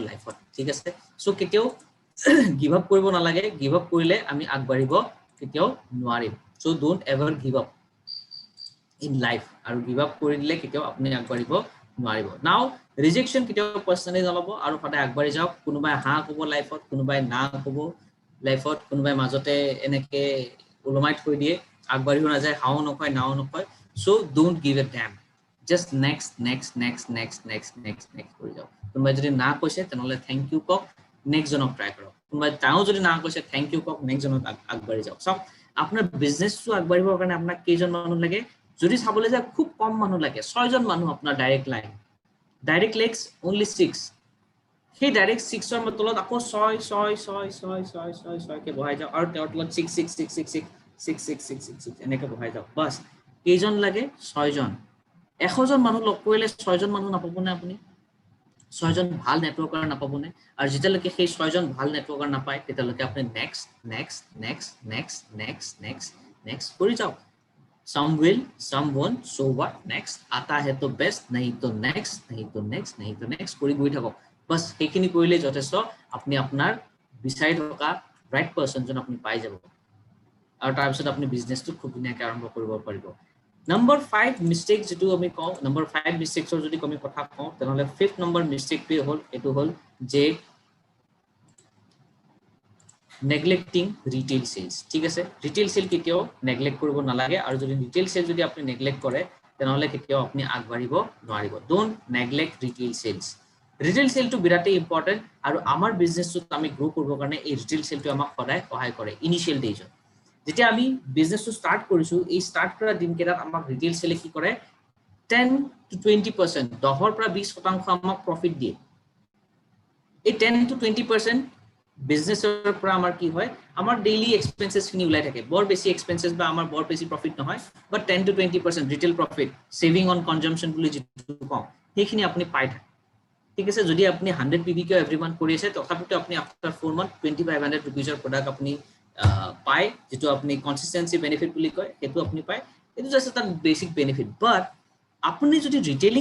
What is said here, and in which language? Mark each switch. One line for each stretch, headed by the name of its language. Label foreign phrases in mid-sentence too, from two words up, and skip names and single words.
Assamese: লাইফত ঠিক আছে সো কেতিয়াও
English: give up
Assamese: কৰিব নালাগে
English: give up
Assamese: কৰিলে আমি আগবাঢ়িব কেতিয়াও নোৱাৰিম সো
English: don't ever give up in life
Assamese: আৰু
English: give up
Assamese: কৰি দিলে কেতিয়াও আপুনি আগবাঢ়িব নোৱাৰিব নাও ৰিজেকশন কেতিয়াও পাৰ্সনালি নলব আৰু সদায় আগবাঢ়ি যাওক কোনোবাই ক'ব লাইফত কোনোবাই না ক'ব লাইফত কোনোবাই মাজতে এনেকে ওলমাই থৈ দিয়ে আগবাঢ়িও নাযায় নকয় নাও নকয় সো
English: don't give a damn just next
Assamese: কৰি যাওক কোনোবাই যদি না কৈছে তেনেহলে
English: thank you
Assamese: কক নেক্সট জনক ট্ৰাই কৰক কোনোবাই তাও যদি না কৈছে
English: thank you
Assamese: কক নেক্সট জনক আগবাঢ়ি যাওক সব আপোনাৰ বিজনেসটো আগবাঢ়িবৰ কাৰণে আপোনাক কেইজন মানুহ লাগে যদি চাবলৈ যায় খুব কম মানুহ লাগে 6 জন মানুহ আপোনাৰ
English: direct legs
Assamese: only 6 সেই ডাইৰেক্ট 6ৰ তলত আকৌ 6 কে বহাই যাওক আৰু তেওঁৰ তলত 6 এনেকে বহাই যাওক বাস কেইজন লাগে 6 জন 100 জন মানুহ লগ কৰিলে 6 জন মানুহ নাপাবনে আপুনি 6 জন ভাল নেটৱৰ্কাৰ নাপাবনে আৰু যেতিয়ালৈকে সেই 6 জন ভাল নেটৱৰ্কাৰ নাপায় তেতিয়ালৈকে আপুনি নেক্সট কৰি যাওক
English: some will some won't so what next
Hindi: आता है तो best नहीं तो next
Assamese: কৰি গৈ থাকক বাস সেইখিনি কৰিলে যথেষ্ট আপুনি আপোনাৰ বিচাৰি থকা
English: right person
Assamese: আপুনি পাই যাব আৰু তাৰ পিছত আপুনি বিজনেসটো খুব ধুনীয়াকৈ আৰম্ভ কৰিব পাৰিব
English: Number 5 mistake
Assamese: যেটো আমি কওঁ
English: number 5 mistakes
Assamese: যদি আমি কথা কওঁ তেনেহলে
English: 5th number mistake
Assamese: টো হল এটো হল যে
English: neglecting retail sales
Assamese: ঠিক আছে
English: retail sale
Assamese: কেতিয়াও neglect কৰিব নালাগে আৰু যদি
English: retail sale
Assamese: যদি আপুনি neglect কৰে তেনেহলে কেতিয়াও আপুনি আগবাঢ়িব নোৱাৰিব
English: don't neglect retail sales
Assamese: টো বিৰাটেই ইম্পৰ্টেন্ট আৰু আমাৰ বিজনেসটো আমি গ্ৰো কৰিবৰ কাৰণে এই
English: retail sale
Assamese: টো আমাক সদায় সহায় কৰে
English: initial days
Assamese: যেতিয়া আমি বিজনেসটো স্টার্ট কৰিছো এই স্টার্ট কৰা দিনকেইটাত আমাক
English: retail sale
Assamese: কি কৰে 10 to 20% 10 পৰা 20% আমাক প্ৰফিট দিয়ে এই 10 to 20% বিজনেসৰ পৰা আমাৰ কি হয় আমাৰ
English: daily expenses
Assamese: খিনি উলাই থাকে বৰ বেছি এক্সপেন্সেস বা আমাৰ বৰ বেছি প্ৰফিট নহয় বাট 10 to 20%
English: retail profit saving on consumption
Assamese: বুলি যেটো কম সেইখিনি আপুনি পাই থাকে ঠিক আছে যদি আপুনি 100 PBQ
English: every month
Assamese: কৰি আছে তথাপিতো আপুনি
English: after 4 month
Assamese: 2500 रुपीसৰ প্ৰডাক্ট আপুনি পায় যেটো আপুনি
English: consistency benefit
Assamese: বুলি কয় হেতু আপুনি পায় এটো জাস্ট এটা
English: basic benefit
Assamese: বাট আপুনি যদি ৰিটেইলিং